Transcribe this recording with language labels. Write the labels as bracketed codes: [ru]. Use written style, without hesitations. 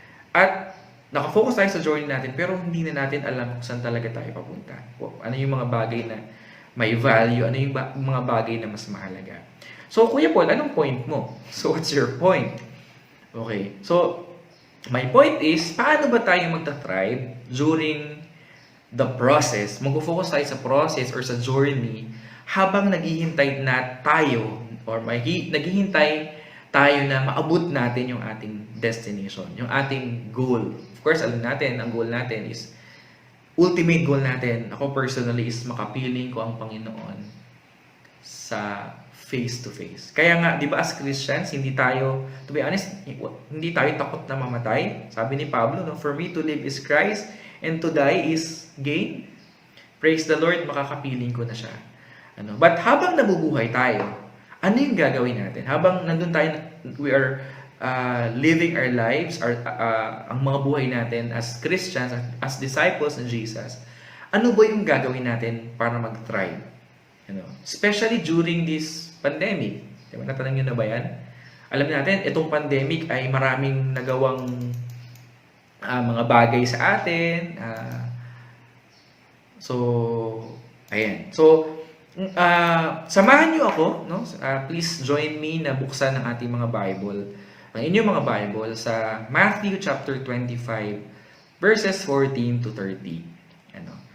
[tl] At nakafocus tayo sa journey natin, pero hindi na natin alam kung saan talaga tayo papunta. Ano yung mga bagay na may value, ano yung mga bagay na mas mahalaga. So, Kuya Paul, anong point mo? [en] So, what's your point? Okay. So, my point is, [tl] paano ba tayo magta-thrive [en] during the process? [tl] Mag-focus tayo sa process or sa journey habang naghihintay na tayo or naghihintay tayo na maabot natin yung ating destination, yung ating goal. Of course, alam natin, ang goal natin is, ultimate goal natin, ako personally, is makapiling ko ang Panginoon sa face-to-face. Kaya nga, di ba, as Christians, hindi tayo, to be honest, hindi tayo takot na mamatay. Sabi ni Pablo, [en] for me to live is Christ, and to die is gain. Praise the Lord, [tl] makakapiling ko na siya. But habang nabubuhay tayo, ano yung gagawin natin? Habang nandun tayo, [en] we are living our lives, [tl] ang mga buhay natin [en] as Christians, as disciples of Jesus, [tl] ano ba yung gagawin natin para mag-thrive? [en] Especially during this pandemic. [tl] Diba? Natanong nyo na ba yan? Alam natin, itong pandemic ay maraming nagawang mga bagay sa atin. So, Ayan. So, samahan niyo ako, no? [en] Please join me [tl] na buksan ang ating mga Bible, ang inyong mga Bible sa Matthew chapter 25 verses 14 to 30. Ano?